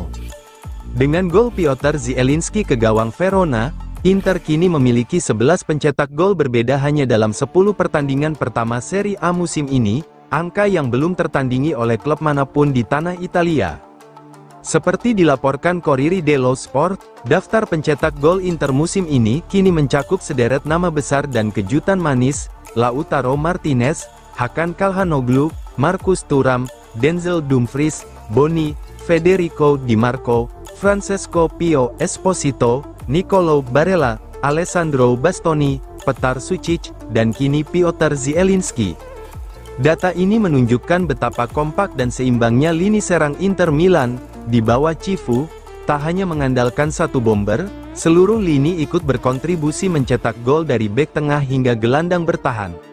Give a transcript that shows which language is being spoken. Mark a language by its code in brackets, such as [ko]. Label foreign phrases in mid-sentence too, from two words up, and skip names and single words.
[id] Dengan gol Piotr Zielinski ke gawang Verona, Inter kini memiliki 11 pencetak gol berbeda hanya dalam 10 pertandingan pertama Serie A musim ini, angka yang belum tertandingi oleh klub manapun di tanah Italia. Seperti dilaporkan Corriere dello Sport, daftar pencetak gol Inter musim ini kini mencakup sederet nama besar dan kejutan manis: Lautaro Martinez, Hakan Calhanoglu, Marcus Thuram, Denzel Dumfries, Boni, Federico Di Marco, Francesco Pio Esposito, Nicolo Barella, Alessandro Bastoni, Petar Sucic, dan kini Piotr Zielinski. Data ini menunjukkan betapa kompak dan seimbangnya lini serang Inter Milan. Di bawah Cifu, tak hanya mengandalkan satu bomber, seluruh lini ikut berkontribusi mencetak gol dari bek tengah hingga gelandang bertahan.